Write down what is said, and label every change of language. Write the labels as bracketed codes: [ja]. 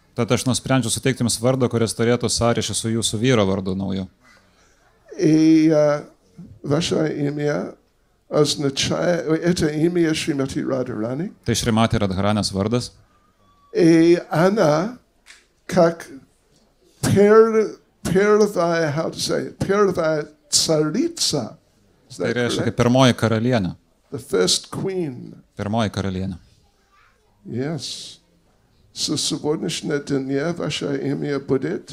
[lt] Tad aš nusprendžiu suteikti jums vardą, kuris turėtų sąryšį su jūsų vyro vardu nauju. [ru] И ваше имя означает, это имя Шримати Радхарани. [lt] Tai Šrimati Radharanės vardas. [ru] И она как первая, [en] how to say, [ru] первая царица. [lt] Tai reiškia kaip pirmoji karalienė. [en] The first queen. [lt] Pirmoji karalienė. [en] Yes. [ru] Со сегодняшнего дня ваше имя будет